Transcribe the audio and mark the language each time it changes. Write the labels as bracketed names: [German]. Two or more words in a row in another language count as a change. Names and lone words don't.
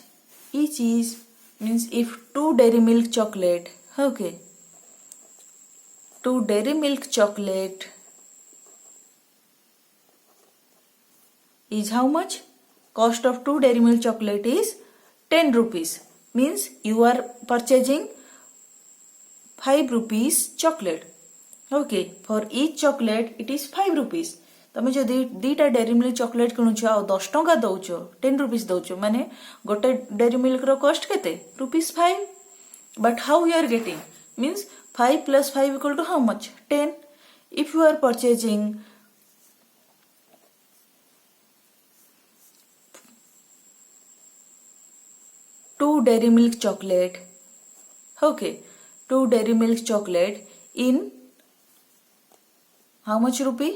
[English] Each is means if 2 Dairy Milk chocolate, okay, 2 Dairy Milk chocolate is how much? Cost of 2 Dairy Milk chocolate is 10 rupees. Means you are purchasing 5 rupees chocolate. Okay, for each chocolate it is 5 rupees. [Odia] ତମେ ଯୋ ଦିଟା डेरी मिल्क चॉकलेट କିଣୁଛ ଆ 10 ଟଙ୍କା ଦଉଛ [English] 10 rupees [Odia] ଦଉଛ ମାନେ ଗୋଟେ डेरी मिल्क ର [English] cost [Odia] କେତେ ₹5. [English] but how you are getting means 5 plus 5 equal to how much? 10. If you are purchasing 2 Dairy Milk chocolate, okay, 2 Dairy Milk chocolate in how much rupee?